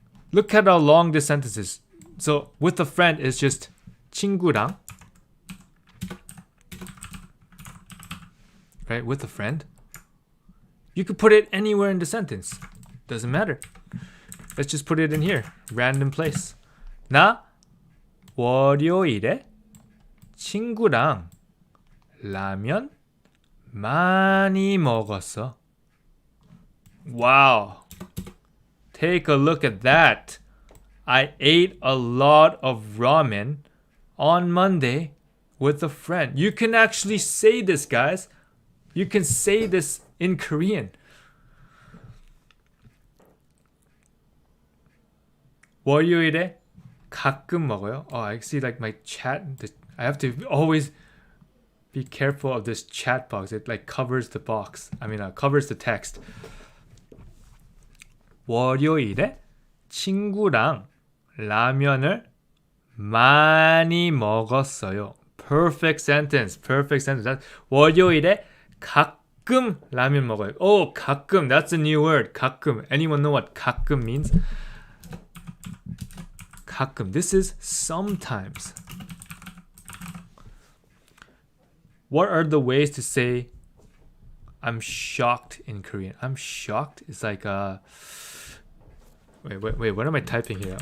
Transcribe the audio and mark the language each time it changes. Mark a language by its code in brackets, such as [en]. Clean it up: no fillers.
[en] Look at how long this sentence is. So with a friend is just 친구랑, right? With a friend. You could put it anywhere in the sentence. Doesn't matter. Let's just put it in here, random place. [ko] 나 월요일에 친구랑 라면 많이 먹었어. [en] Wow. Take a look at that. I ate a lot of ramen on Monday with a friend. You can actually say this, guys. You can say this in Korean. [ko] 월요일에 가끔 먹어요. [en] Oh, I see like my chat. I have to always be careful of this chat box. It like covers the box. Covers the text. [ko] 월요일에 친구랑 라면을 많이 먹었어요. [en] Perfect sentence. Perfect sentence. [ko] 월요일에 가끔 라면 먹어요. [en] Oh, 가끔. That's a new word. 가끔. Anyone know what 가끔 means? 가끔. This is sometimes. What are the ways to say I'm shocked in Korean? I'm shocked is like Wait, what am I typing here?